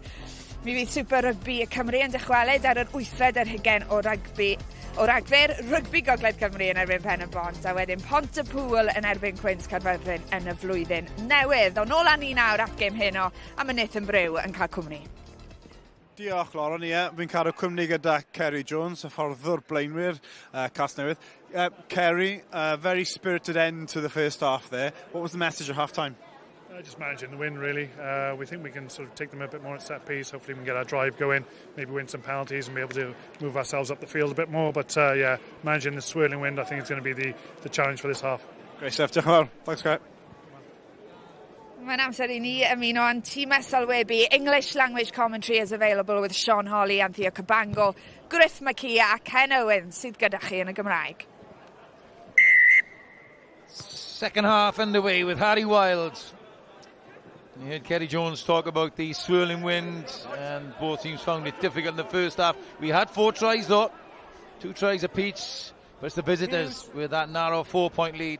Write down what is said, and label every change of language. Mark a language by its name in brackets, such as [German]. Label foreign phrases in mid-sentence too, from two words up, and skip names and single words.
[Welsh] Mi fydd Super Rygbi Cymru yn dychwelyd ar yr 8fed ar hugen o ragfyr Rygbi Gogledd Cymru yn erbyn Pen y Bont, a wedyn Pontypool yn erbyn Cwins Carfyrddin yn y flwyddyn newydd. Ond nôl â ni nawr at gêm heno, a mae Nathan Brew yn cael cwmni. Diolch, Lauren. Fi'n cadw cwmni gyda Kerry Jones, y fforddwr blaenwyr Casnewydd. Kerry, [English] very spirited end to the first half there. What was the message at half-time? Just managing the win, really. We think we can sort of take them a bit more at set piece. Hopefully we can get our drive going, maybe win some penalties and be able to move ourselves up the field a bit more. But yeah, managing the swirling wind, I think it's going to be the challenge for this half. Great stuff. [Welsh] Diolch yn fawr. Thanks, Greg. Mae'n amser i ni ymuno yn tîm sylwebu. [English] English language commentary is available with Sean Holly and Theo Cabango, Griff McKee a Ken Owens [Welsh] sydd gyda chi yn y Gymraeg. [English] Second half underway with Harry Wild. You heard Kerry Jones talk about the swirling wind, and both teams found it difficult in the first half. We had 4 tries though, 2 tries apiece, but it's the visitors with that narrow 4-point lead.